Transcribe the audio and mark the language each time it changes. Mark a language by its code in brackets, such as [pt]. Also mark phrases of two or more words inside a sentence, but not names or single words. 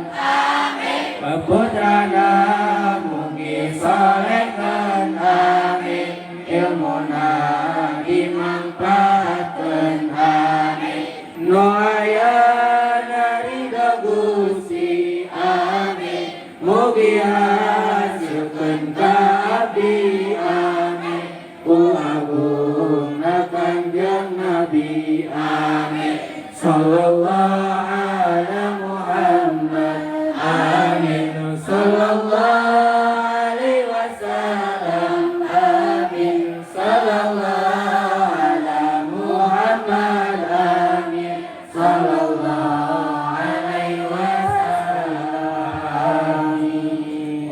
[su] amin, putrana mugi solehkeun amin, ilmuna dimangpaatkeun amin, nu aya narida Gusti amin, mugi hasilkeun ka abdi amin, ku agungna Kanjeng Nabi amin, [ar] صلى الله على محمد آمين صلى الله عليه وسلم آمين صلى الله على محمد آمين صلى الله عليه وسلم آمين.